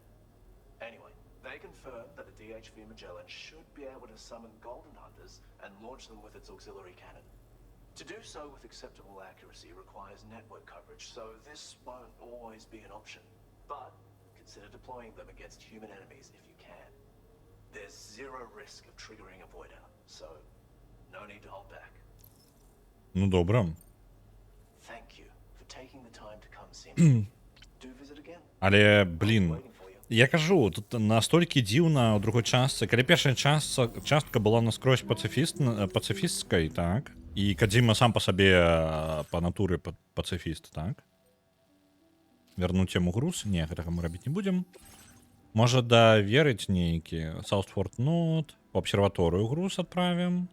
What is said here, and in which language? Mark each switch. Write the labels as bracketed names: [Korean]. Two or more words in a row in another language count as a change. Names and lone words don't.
[English] Anyway, they confirm that the DHV Magellan should be able to summon golden hunters and launch them with its auxiliary cannon. To do so with acceptable accuracy requires network coverage, so this won't always be an option. But consider deploying them against human enemies if you can. There's zero risk of triggering a void out, so no need to hold back. [Belarusian] Ну, добра. [English] Thank you for taking the time to come see me. Do visit again. [Belarusian] Але, блін, [English] Waiting for you. [Belarusian] я кажу, тут настолькі дзіўна ў другой частцы. Калі першая частка была наскрозь пацыфісцкай, так? І Кадзіма сам па сабе па натуры пацыфіст, так? Вярнуць яму груз? Не, гэтага мы рабіць не будзем. Можа, даверыць нейкі Саутфорд Нот, у абсерваторыю груз адправім.